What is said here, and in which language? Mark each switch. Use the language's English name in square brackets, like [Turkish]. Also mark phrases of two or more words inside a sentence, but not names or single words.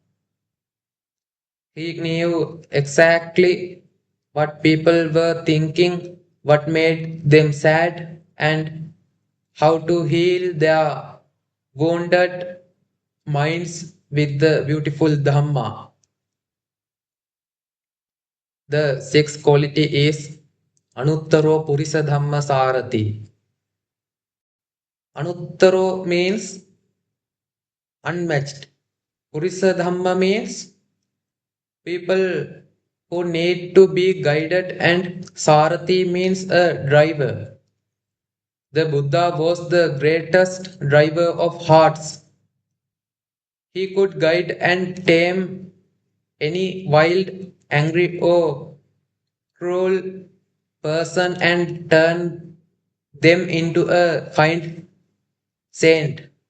[English] He knew exactly what people were thinking, what made them sad, and how to heal their wounded minds with the beautiful Dhamma. The sixth quality is [Pali] Anuttaro Purisa Dhamma Sarati. [English] Anuttaro means unmatched. [Pali] Purisa Dhamma [English] means people who need to be guided, and Sarati means a driver. The Buddha was the greatest driver of hearts. He could guide and tame any wild, angry, or cruel person and turn them into a kind saint.